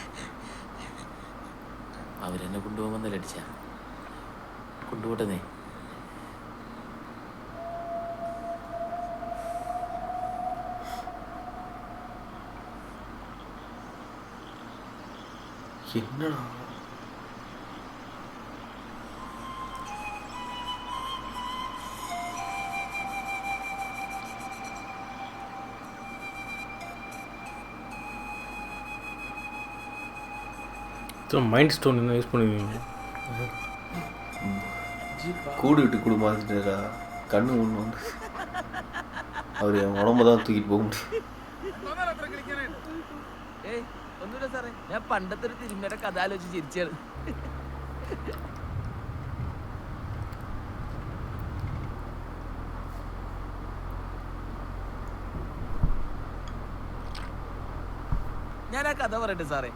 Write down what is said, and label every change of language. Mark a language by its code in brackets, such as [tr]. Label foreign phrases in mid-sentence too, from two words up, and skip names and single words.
[ml] അവരെന്നെ കൊണ്ടുപോകുമെന്നല്ല അടിച്ച കൊണ്ടുപോട്ടെന്നേ. എന്നടാ [ta] மைண்ட் ஸ்டோன் என்ன யூஸ் பண்ணுவீங்க? கூடு விட்டு கூடு மாற்றிட்டாரா? கண்ணு ஒன்று வந்து அவர் என் உடம்பு தான் தூக்கிட்டு போக முடியும். [ml] ഏയ് ഒന്നുമില്ല സാറേ, ഞാൻ പണ്ടത്തെ ഒരു തിരുമേടെ കഥ ആലോചിച്ച് ചിരിച്ചാണ്. ഞാൻ ആ കഥ പറയട്ടെ സാറേ?